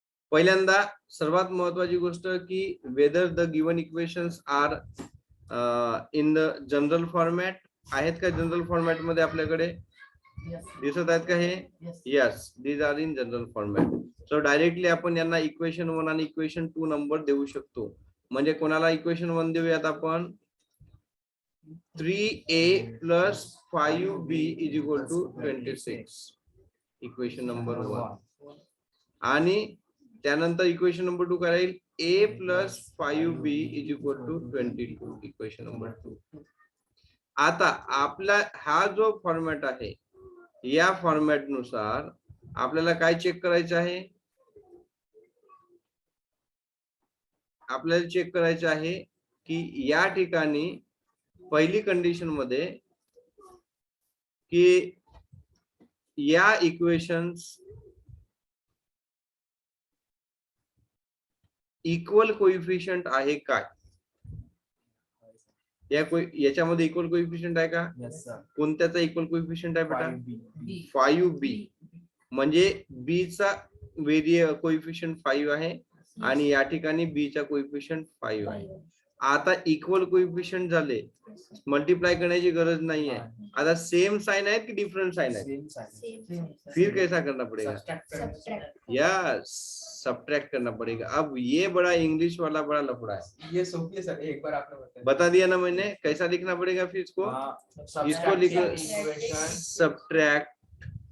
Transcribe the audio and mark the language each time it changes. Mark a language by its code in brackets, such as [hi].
[mr] पहिल्यांदा सर्वात महत्वाची गोष्ट की [en] Whether the given equations are in the general format. [mr] आहेत का जनरल फॉर्मॅट मध्ये आपल्याकडे? दिसत आहेत का हे? [en] Yes, these are in general format. So directly [mr] आपण यांना इक्वेशन 1 आणि इक्वेशन 2 नंबर देऊ शकतो. म्हणजे कोणाला इक्वेशन 1 देऊयात आपण? [en] 3a plus 5b is equal to 26, equation number 1. [mr] आणि त्यानंतर इक्वेशन नंबर 2 काय राहील? [en] a plus 5b is equal to 22, equation number 2. [mr] आता आपला हा जो फॉर्मॅट आहे, या फॉर्मॅट नुसार आपल्याला काय चेक करायचं आहे? आपल्याला चेक करायचं आहे की या ठिकाणी पहिली कंडिशन मध्ये की या इक्वेशन्स इक्वल कोइफिशियंट आहे काय? याच्यामध्ये इक्वल कोइफिशियंट आहे का? कोणत्याचा इक्वल कोइफिशियंट आहे बेटा? 5b. म्हणजे b चा कोइफिशियंट 5 आहे आणि या ठिकाणी b चा कोइफिशियंट 5 आहे. आता इक्वल कोइफिशियंट झाले, मल्टीप्लाय करण्याची गरज नाही आहे. [hi] आता सेम साइन है कि डिफरेंट साइन है? फिर कैसा करना पड़ेगा? यस, सब्ट्रैक्ट करना पड़ेगा. अब ये बड़ा इंग्लिश वाला बड़ा लफड़ा है. ये सोफी है सर, एक बार आपने बता दिया ना मैंने. कैसा लिखना पड़ेगा फिर इसको? इसको लिखो सब्ट्रैक्ट